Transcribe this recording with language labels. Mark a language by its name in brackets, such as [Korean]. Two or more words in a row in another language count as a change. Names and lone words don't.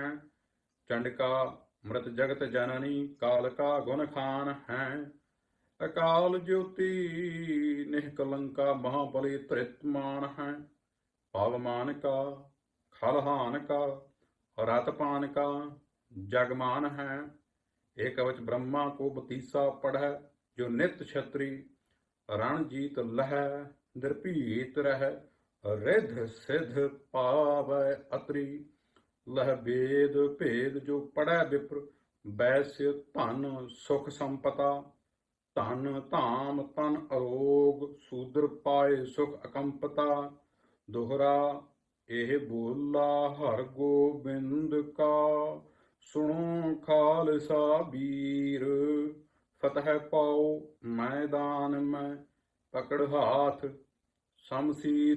[Braj] ਚੰਡਕਾ ਮ੍ਰਿਤ ਜਗਤ ਜਨਨੀ ਕਾਲਕਾ ਗੁਣ ਖਾਨ ਹੈ। ਅਕਾਲ ਜੋਤੀ ਨਿਹਕਲੰਕਾ ਮਹਾਬਲੀ ਧ੍ਰਿਤਮਾਨ ਹੈ। ਪਵਮਾਨ ਕਾ ਖਲਹਾਨ ਕਾ ਰਤਪਾਨ ਕਾ ਜਗਮਾਨ ਹੈ। ਇਹ ਕਵਚ ब्रह्मा को बतीसा पढ़ै, जो नित छत्री रण जीत लहै, निर्भीत रहै, रिद्ध सिद्ध पावै अतरी। लह वेद भेद जो पढ़ै विप्र, वैश्य धन सुख संपता। ਧਨ ਧਾਮ ਤਨ ਅਰੋਗ, ਸ਼ੂਦਰ ਪਾਏ ਸੁਖ ਅਕੰਪਤਾ। ਦੋਹਰਾ ਇਹ ਬੋਲਾ ਹਰ ਗੋਬਿੰਦ ਕਾ, ਸੁਣੋ ਖਾਲਸਾ ਵੀਰ। ਫਤਿਹ ਪਾਓ ਮੈਦਾਨ ਮੈਂ, ਪਕੜ ਹਾਥ ਸ਼ਮਸ਼ੀਰ।